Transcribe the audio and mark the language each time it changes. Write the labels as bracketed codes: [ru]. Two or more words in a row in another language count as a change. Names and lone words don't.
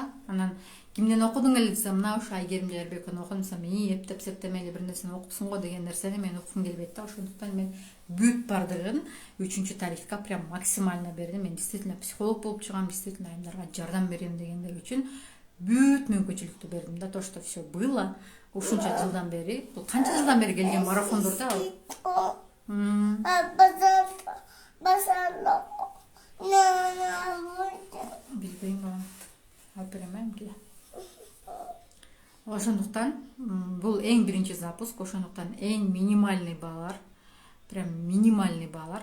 [ky] Анан кимден окудуң эле десе, мына ушу Айгерим Жайырбековдон окудум десем, эптеп септемели бир нерсени окупсуң го деген нерсени мен уккум келбейт да. Ошондуктан мен бүт бардыгын үчүнчү тарифка [ru] прям максимально [ky] бердим. Мен действительно психолог болуп чыгам, действительно айымдарга жардам берем дегендер үчүн бүт мүмкүнчүлүктү бердим да. [ru] То, что все было [ky] ушунча жылдан бери, бул канча жылдан бери келген марафондор да. Билбейм балам. Алып берем келе. Ошондуктан бул эң биринчи запуск, ошондуктан эң минимальный баалар, [ru] прям минимальный [ky] баалар.